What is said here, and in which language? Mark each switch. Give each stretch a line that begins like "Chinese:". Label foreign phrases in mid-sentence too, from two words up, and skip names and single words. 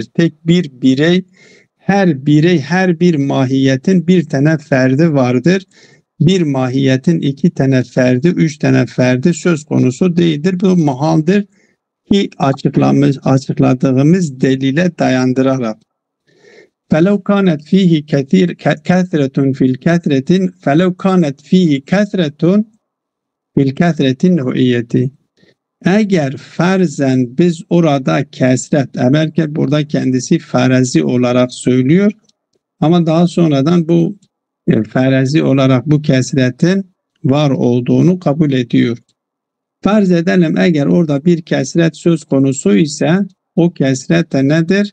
Turkish: Tek bir birey, her bir mahiyetin bir tane ferdi vardır. Bir mahiyetin 2 tane ferdi, 3 tane ferdi söz konusu değildir. Bu muhaldir ki açıkladığımız delile dayandırarak.
Arabic: فَلَوْ كَانَتْ ف۪يهِ كَثْرَةٌ فِي الْكَثْرَةٍ فَلَوْ كَانَتْ ف۪يهِ كَثْرَةٌ فِي الْكَثْرَةٍ نُعِيَّةِ
Turkish: Eğer farzen biz orada kesret, belki burada kendisi farazi olarak söylüyor ama daha sonradan bu farazi olarak bu kesretin var olduğunu kabul ediyor. Farz edelim eğer orada bir kesret söz konusu ise o kesret de nedir?